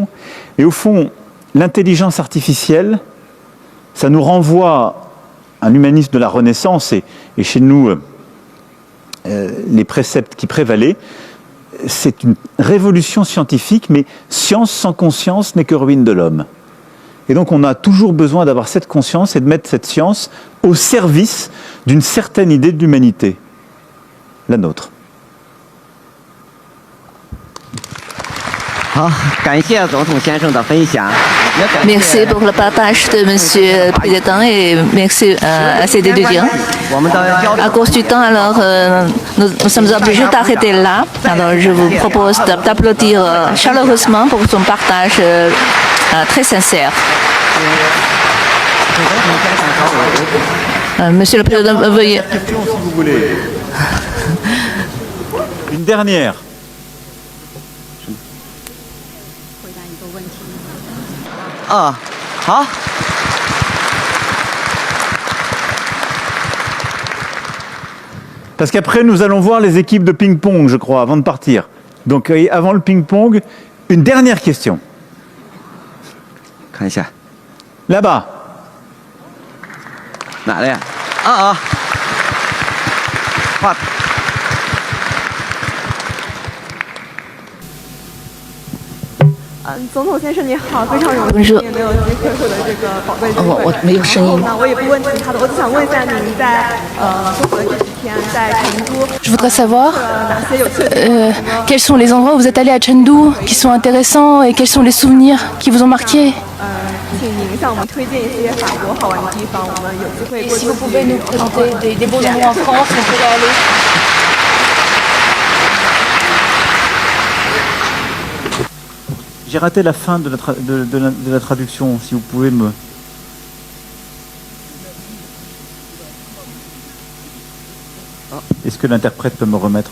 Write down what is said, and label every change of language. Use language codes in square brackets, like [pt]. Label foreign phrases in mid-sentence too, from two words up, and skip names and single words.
[fr] Et au fond, l'intelligence artificielle, ça nous renvoie à un humanisme de la Renaissance et chez nous, les préceptes qui prévalaient. C'est une révolution scientifique, mais science sans conscience n'est que ruine de l'homme. Et donc on a toujours besoin d'avoir cette conscience et de mettre cette science au service d'une certaine idée de l'humanité, la nôtre. [zh] 好，感谢总统先生的分享。 [fr] Merci pour le partage de Monsieur le Président et merci à ces étudiants. [zh] 我们的交流 [fr] À cause du temps, alors nous sommes obligés d'arrêter là. Alors je vous propose d'applaudir chaleureusement pour son partage très sincère. Monsieur le Président, veuillez. Question, si vous voulez. Une dernière. [zh] 啊，好。 [fr] Parce qu'après, nous allons voir les équipes de ping-pong, je crois, avant de partir. Donc, avant le ping-pong, une dernière question. [zh] 看一下 [fr] Là-bas. [zh] 哪里？啊，画。总统先生你好，非常荣幸也没有机会获得这个宝贵机会。我没有声音。那我也不问其他的，我只想问一下您在中国这几天在成都 [fr] Je voudrais savoir [zh] 哪些有趣的 [fr] quels sont les endroits où vous êtes allé à Chengdu qui sont intéressants et quels sont les souvenirs qui vous ont marqué. [zh] 请您向我们推荐一些法国好玩的地方，我们有机会过 [fr] Si [zh] 去 [fr] vous pouvez nous présenter des beaux endroits en France, on pourrait aller. J'ai raté la fin de la traduction, si vous pouvez me... Est-ce que l'interprète peut me remettre...